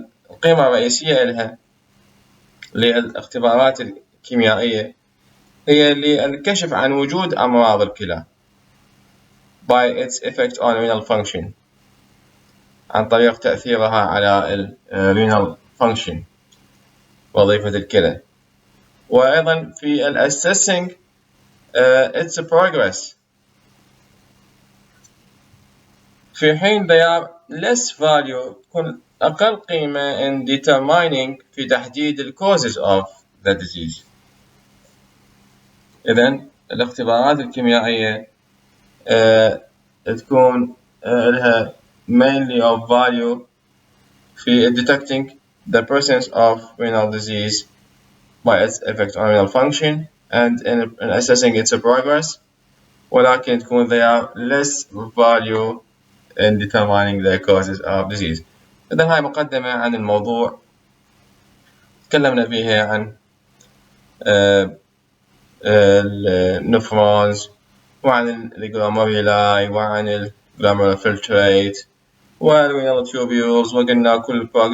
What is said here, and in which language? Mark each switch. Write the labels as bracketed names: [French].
[Arabic] القيمة الرئيسية لها للاختبارات الكيميائية هي للكشف عن وجود أمراض الكلى [English] by its effect on renal function [Arabic] عن طريق تأثيرها على renal function وظيفة الكلى وأيضا في [English] assessing its progress [Arabic] في حين [English] they are less value [Arabic] تكون أقل قيمة [English] in determining [Arabic] في تحديد ال [English] causes of the disease. [Arabic] إذن الاختبارات الكيميائية تكون لها [English] mainly of value في detecting the presence of renal disease by its effect on renal function and in assessing its progress [Arabic] ولكن تكون [English] they are less value in determining the causes of disease. [Arabic] إذا هاي مقدمة عن الموضوع تكلمنا فيها عن النفرونز وعن الجلوميرولاي وعن الجلوميرولار فلتريت والرينال تيوبيولز وقلنا كل